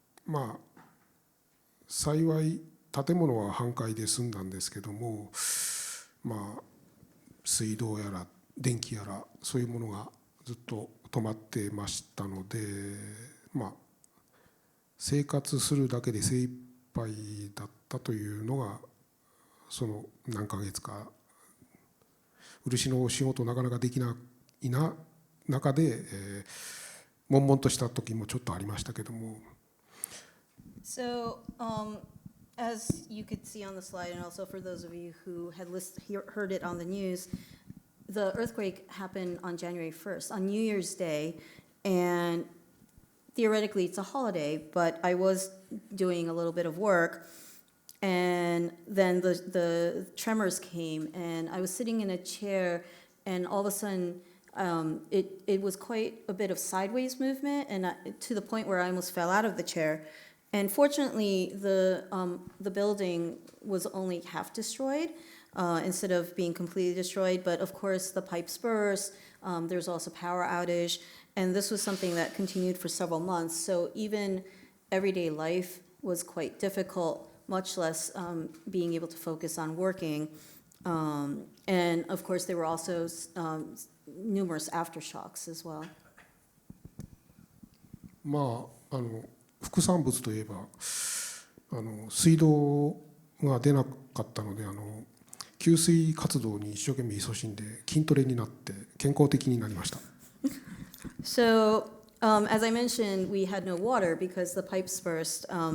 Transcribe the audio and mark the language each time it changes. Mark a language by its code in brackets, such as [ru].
[ja] まあ幸い建物は半壊で済んだんですけども、まあ水道やら電気やらそういうものがずっと止まってましたので、まあ生活するだけで精一杯だったというのがその何ヶ月か漆の仕事なかなかできない中で、悶々とした時もちょっとありましたけども。 [en] So, as you could see on the slide, and also for those of you who had heard it on the news, the earthquake happened on January 1st, on New Year's Day, and theoretically it's a holiday, but I was doing a little bit of work, and then the tremors came, and I was sitting in a chair, and all of a sudden, it was quite a bit of sideways movement, and to the point where I almost fell out of the chair. And fortunately, the building was only half destroyed instead of being completely destroyed. But of course, the pipes burst. There was also power outage, and this was something that continued for several months. So even everyday life was quite difficult, much less being able to focus on working. And of course, there were also numerous aftershocks as well. [ja] まあ副産物といえば水道が出なかったので給水活動に一生懸命勤しんで筋トレになって健康的になりました。 [en] So, as I mentioned, we had no water because the pipes burst.